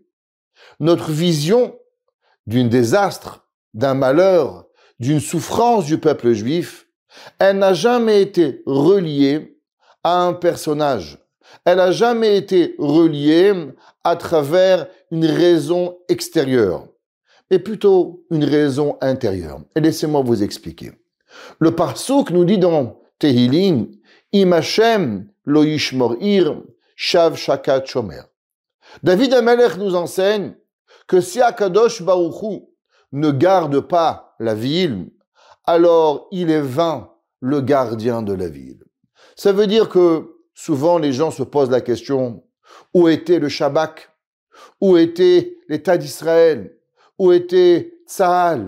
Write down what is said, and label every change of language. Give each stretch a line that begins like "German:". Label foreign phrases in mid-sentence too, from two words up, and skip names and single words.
French: Notre vision d'un désastre, d'un malheur, d'une souffrance du peuple juif, elle n'a jamais été reliée à un personnage. Elle n'a jamais été reliée à travers une raison extérieure, mais plutôt une raison intérieure. Et laissez-moi vous expliquer. Le pasuk nous dit dans Tehillim,
Hebrew: אם ה' לא ישמור עיר, שווא שקד שומר.
French: David Amelech nous enseigne que si Akadosh Baruch Hu ne garde pas la ville, alors il est vain le gardien de la ville. Ça veut dire que souvent les gens se posent la question, où était le Shabak? Où était l'État d'Israël? Où était Tsahal?